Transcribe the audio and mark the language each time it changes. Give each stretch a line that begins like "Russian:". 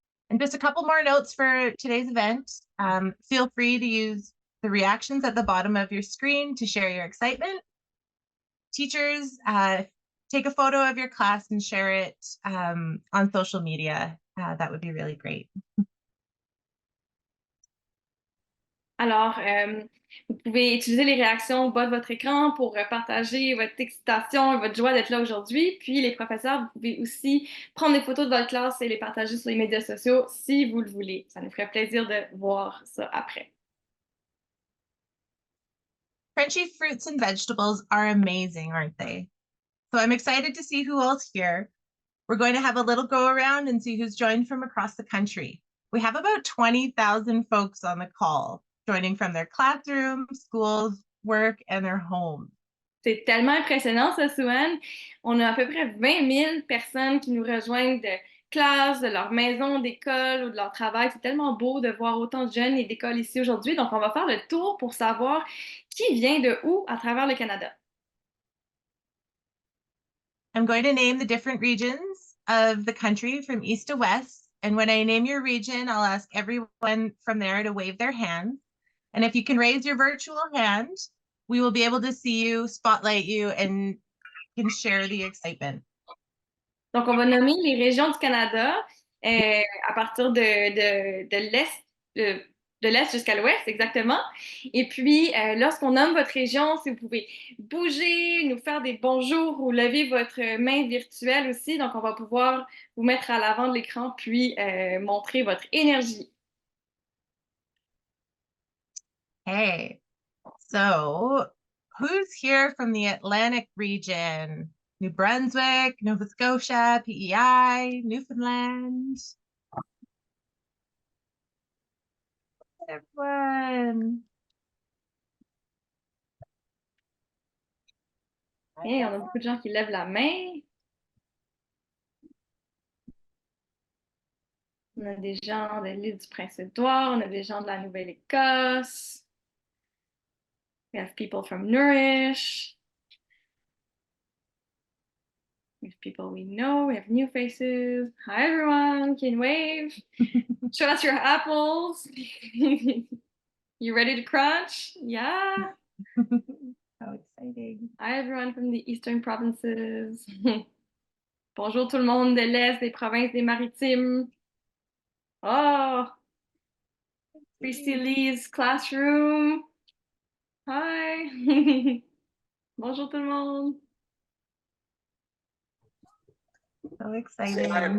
English: And just a couple more notes for today's event. Feel free to use the reactions at the bottom of your screen to share your excitement. Teachers, take a photo of your class and share it on social media. That would be really great.
French: Alors, vous pouvez utiliser les réactions au bas de votre écran pour partager votre excitation et votre joie d'être là aujourd'hui. Puis les professeurs, vous pouvez aussi prendre des photos de votre classe et les partager sur les médias sociaux si vous le voulez. Ça nous ferait plaisir de voir ça après.
English: Crunchy fruits and vegetables are amazing, aren't they? So I'm excited to see who else here. We're going to have a little go around and see who's joined from across the country. We have about 20,000 folks on the call, joining from their classrooms, schools, work, and their homes.
French: C'est tellement impressionnant, ça, Sue-Anne. On a à peu près 20 000 personnes qui nous rejoignent de classe, de leur maison, d'école ou de leur travail. C'est tellement beau de voir autant de jeunes et d'écoles ici aujourd'hui. Donc, on va faire le tour pour savoir qui vient de où à travers le Canada.
English: I'm going to name the different regions of the country from east to west. And when I name your region, I'll ask everyone from there to wave their hand. And if you can raise your virtual hand, we will be able to see you, spotlight you, and can share the excitement.
French: Donc, on va nommer les régions du Canada à partir de l'Est, de l'Est jusqu'à l'Ouest, exactement. Et puis, lorsqu'on nomme votre région, si vous pouvez bouger, nous faire des bonjours ou lever votre main virtuelle aussi. Donc, on va pouvoir vous mettre à l'avant de l'écran puis montrer votre énergie.
English: Hey, so who's here from the Atlantic region? New Brunswick, Nova Scotia, PEI, Newfoundland. Everyone.
French: Hey, on a beaucoup de gens qui lèvent la main. On a des gens de l'île du Prince-Édouard, on a des gens de la Nouvelle-Écosse.
English: We have people from Nourish. We have people we know. We have new faces. Hi, everyone. Can you wave? Show us your apples. You ready to crunch? Yeah. How exciting. Hi, everyone from the Eastern provinces.
French: Bonjour tout le monde de l'Est, des provinces des Maritimes.
English: Oh, Christy Lee's classroom.
French: Hi. Bonjour tout le monde.
English: So exciting.